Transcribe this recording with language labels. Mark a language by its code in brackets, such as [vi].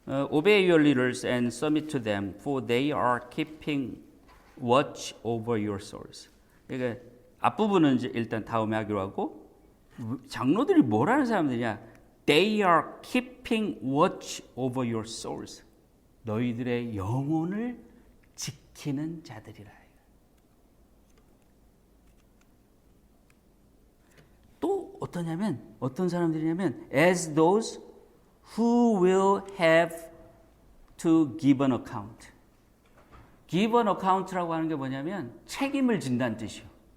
[en] Obey your leaders and submit to them, for they are keeping watch over your souls. [ko] 그러니까 앞부분은 이제 일단 다음에 하기로 하고 장로들이 뭐라는 사람들이냐? [en] They are keeping watch over your souls. [ko] 너희들의 영혼을 지키는 자들이라. 또 어떤 사람들이냐면 [en] as those who will have to give an account. give an account [ko] 라고 하는 게 뭐냐면 책임을 진다는 뜻이에요.